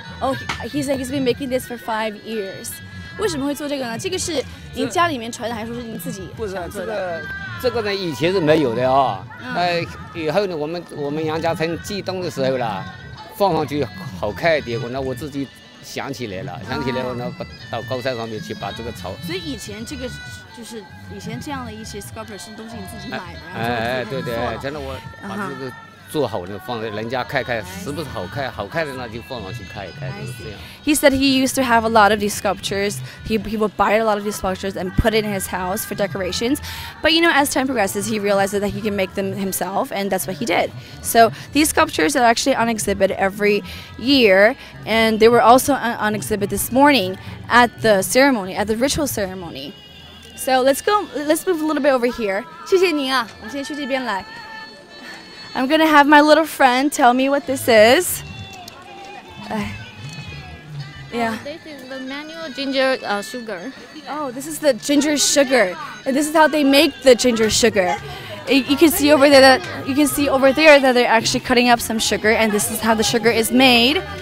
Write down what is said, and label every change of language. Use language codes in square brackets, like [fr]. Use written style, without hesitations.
[en] Oh, he said he's been making this for 5 years. [zh] 为什么会做这个呢？这个是您家里面传的，还是说是您自己想做的？这个呢，以前是没有的啊。以后呢，我们杨家村寄东的时候啦，放上去好看一点。我自己想起来了，我呢到高山上面去把这个草。所以以前这个就是以前这样的一些 sculpture 都是你自己买的，对，真的我把这个做好了放在人家看，是不是好看的那就放上去看一看，就是这样。 [en] He said he used to have a lot of these sculptures. He would buy a lot of these sculptures and put it in his house for decorations. But as time progresses, he realized that he can make them himself, and that's what he did. So these sculptures are actually on exhibit every year, and they were also on exhibit this morning at the ceremony, at the ritual ceremony. So let's move a little bit over here. [zh] 谢谢您啊，我们现在去这边来。 [en] I'm gonna have my little friend tell me what this is. Yeah. This is the manual ginger sugar. Oh, this is the ginger sugar, and this is how they make the ginger sugar. You can see over there that they're actually cutting up some sugar, and this is how the sugar is made.